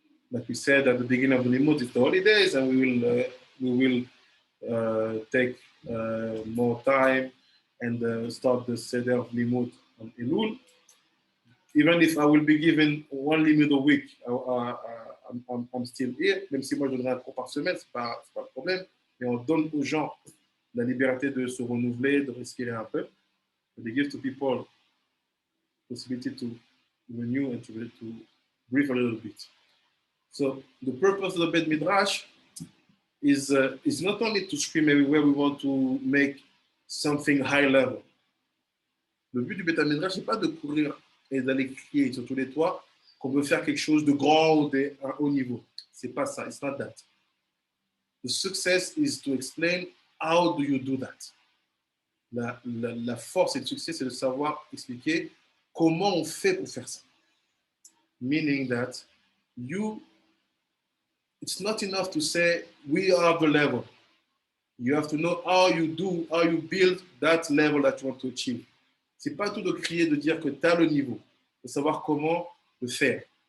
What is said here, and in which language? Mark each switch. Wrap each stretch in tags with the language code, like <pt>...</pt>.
<en>Like we said at the beginning of the Limud, it's the holidays, and we will take more time and start the Seder of Limud on Elul. Even if I will be given one Limud a week, I'm still here.</en> <fr>Même si moi je donnerai un cours par semaine, c'est pas le problème. Mais on donne aux gens la liberté de se renouveler, de respirer un peu.</fr> <en>They give to people possibility to renew and to breathe a little bit. So the purpose of the Bet Midrash is not only to scream everywhere we want to make something high level.</en> <fr>Le but du Bet Midrash, c'est pas de courir et d'aller crier sur tous les toits qu'on veut faire quelque chose de grand ou d'un haut niveau. C'est pas ça.</fr> <en>It's not that. The success is to explain how do you do that.</en> <fr>La force et le succès, c'est de savoir expliquer comment on fait pour faire ça.</fr> <en>Meaning that it's not enough to say we are the level. You have to know how you build that level that you want to achieve.</en> <fr>C'est pas tout de crier, de dire que tu as le niveau, de savoir comment le faire.</fr>